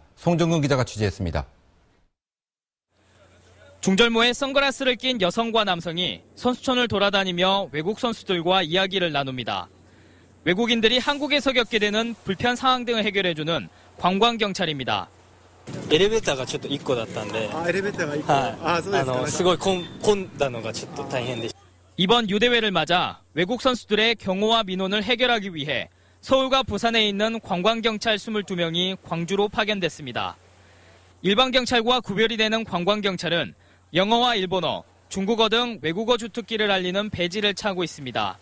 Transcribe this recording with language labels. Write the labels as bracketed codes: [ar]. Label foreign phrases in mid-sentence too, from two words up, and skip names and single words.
[ko] 송정근 기자가 취재했습니다. 중절모에 선글라스를 낀 여성과 남성이 선수촌을 돌아다니며 외국 선수들과 이야기를 나눕니다. 외국인들이 한국에서 겪게 되는 불편 상황 등을 해결해주는 관광경찰입니다. [ja] エレベーターがちょっと1個だったんで。エレベーターが1個。はい。そうですか。すごい混んだのがちょっと大変でした。 [ko] 이번 유대회를 맞아 외국 선수들의 경호와 민원을 해결하기 위해 서울과 부산에 있는 관광경찰 22명이 광주로 파견됐습니다. 일반 경찰과 구별이 되는 관광경찰은 영어와 일본어, 중국어 등 외국어 주특기를 알리는 배지를 차고 있습니다.